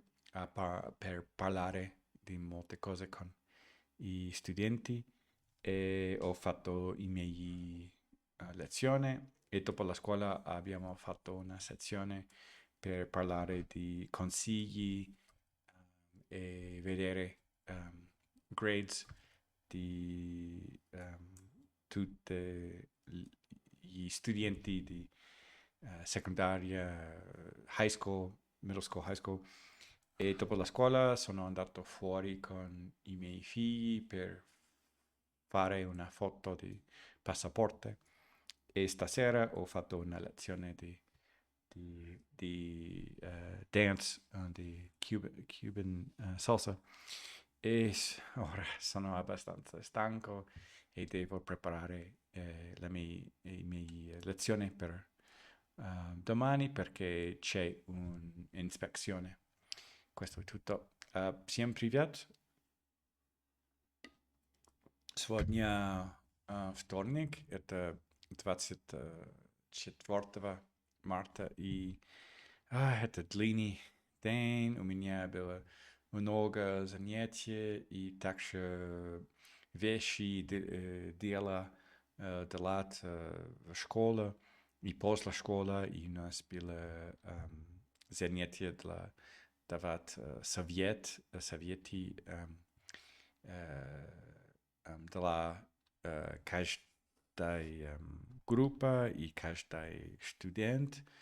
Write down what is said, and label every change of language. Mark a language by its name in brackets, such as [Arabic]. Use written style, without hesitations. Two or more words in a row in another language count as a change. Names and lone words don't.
[Italian] per parlare di molte cose con i studenti e ho fatto i miei lezioni e dopo la scuola abbiamo fatto una sezione per parlare di consigli e vedere grades di tutti gli studenti di secondaria, [English] high school, middle school, high school. [Italian] E dopo la scuola sono andato fuori con i miei figli per fare una foto di passaporto e stasera ho fatto una lezione di dance, di [English] Cuban salsa [Italian] e ora sono abbastanza stanco e devo preparare le mie lezioni per domani perché c'è un'ispezione. Questo è tutto. [Russian] Всем привет. Сегодня вторник, это 24 марта, и это длинный день, у меня было много занятий, и также вещи, дела делать в школе, и после школы, и у нас было занятие для давать советы [Polish] dla každej [Russian] группа и каждый студент.